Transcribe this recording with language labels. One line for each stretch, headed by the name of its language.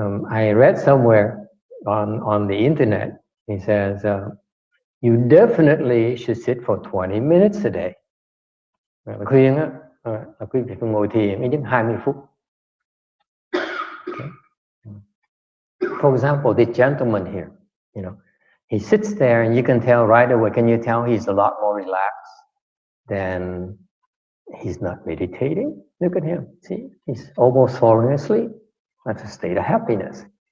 English: I read somewhere on the internet, he says, you definitely should sit for 20 minutes a day.
Vietnamese: Khuyên á, là quý vị phải ngồi thiền ít nhất 20 phút.
English: Okay. For example, this gentleman here, you know, he sits there and you can tell right away, can you tell he's a lot more relaxed than he's not meditating? Look at him, see, he's almost falling asleep. That's a state of happiness.